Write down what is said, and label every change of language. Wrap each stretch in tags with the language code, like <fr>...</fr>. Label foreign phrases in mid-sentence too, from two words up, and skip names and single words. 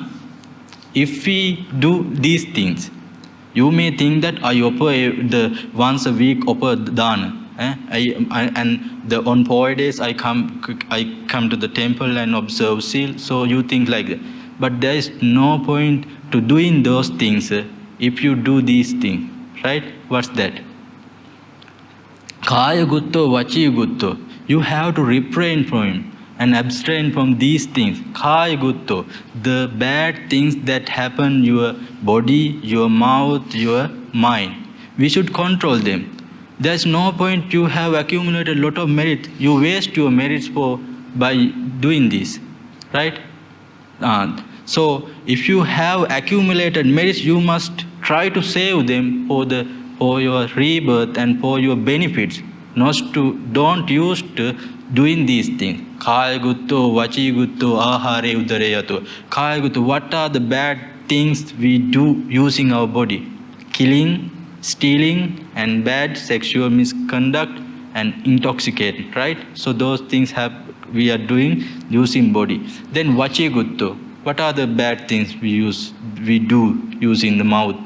<en>If we do these things, you may think that I offer once a week offer dana. On 4 days I come to the temple and observe seal. So you think like that. But there is no point to doing those things if you do these things. Right? What's that?</en> <pi>Kaya gutto, vachi gutto.</pi> <en>You have to refrain from him and abstain from these things.</en> <pi>Kaya gutto,</pi> <en>the bad things that happen your body, your mouth, your mind. We should control them. There's no point you have accumulated a lot of merit. You waste your merits by doing this, right? So if you have accumulated merits, you must try to save them for your rebirth and for your benefits. Don't use to doing these things.</en> <pi>Kaya gutto, vachi gutto, ahare udareyato. Kaya gutto,</pi> <en>what are the bad things we do using our body? Killing, stealing, and bad sexual misconduct and intoxicating, right? So those things we are doing using body. Then</en> <pi>vachi gutto,</pi> <en>what are the bad things we do using the mouth?</en>